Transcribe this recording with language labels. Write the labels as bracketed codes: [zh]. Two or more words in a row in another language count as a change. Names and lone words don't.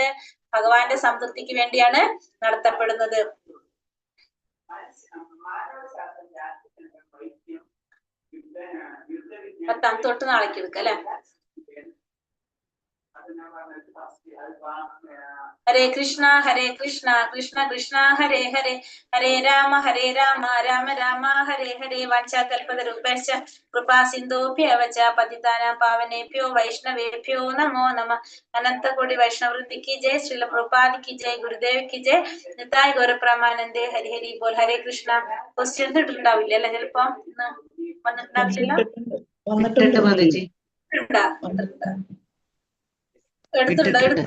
[ml] ഭഗവാന്റെ സംതൃപ്തിക്ക് വേണ്ടിയാണ് നടത്തപ്പെടുന്നത്. 10 തൊട്ട് നാളേക്ക് എടുക്കാം അല്ലെ. [sa] हरे कृष्ण कृष्ण कृष्ण हरे हरे, हरे राम राम राम हरे हरे. वाञ्छाकल्पतरुभ्यश्च कृपा सिन्धुभ्य एव च पतितानां पावनेभ्यो वैष्णवेभ्यो नमो नमः. [hi] अनंतकोटि वैष्णववृंद की जय। श्रील प्रभुपाद की जय। गुरुदेव की जय. [bn] নিতাই গৌরপ্রেমানন্দে। হরি হরি বোল। হরে কৃষ্ণ. [ml] ക്വസ്റ്റ്യൻസ് ഇട്ടിട്ടുണ്ടാവില്ല അല്ലെ? ചിലപ്പോ ഇന്ന് വന്നിട്ടുണ്ടാവില്ലല്ലോ. ഇട്ടിട്ടുണ്ട് മാതാജി, എടുത്തിട്ടുണ്ടോ?